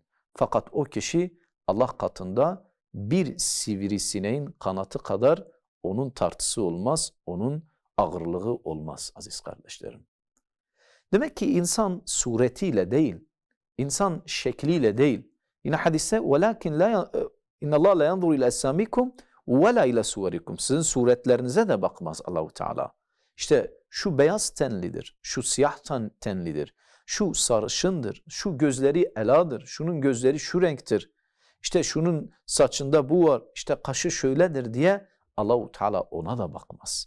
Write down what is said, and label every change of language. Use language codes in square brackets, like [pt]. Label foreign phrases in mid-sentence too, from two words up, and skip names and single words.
[tr] Fakat o kişi Allah katında bir sivrisineğin kanatı kadar onun tartısı olmaz, onun ağırlığı olmaz aziz kardeşlerim. Demek ki insan suretiyle değil, insan şekliyle değil. Yine hadise [ar] وَلَكِنْ اِنَّ اللّٰهَ لَا يَنْظُرُ اِلَى اَسَّامِكُمْ وَلَا اِلَى سُوَرِكُمْ [tr] sizin suretlerinize de bakmaz Allah-u Teala. İşte şu beyaz tenlidir, şu siyah tenlidir, şu sarışındır, şu gözleri eladır, şunun gözleri şu renktir, işte şunun saçında bu var, işte kaşı şöyledir diye Allah-u Teala ona da bakmaz.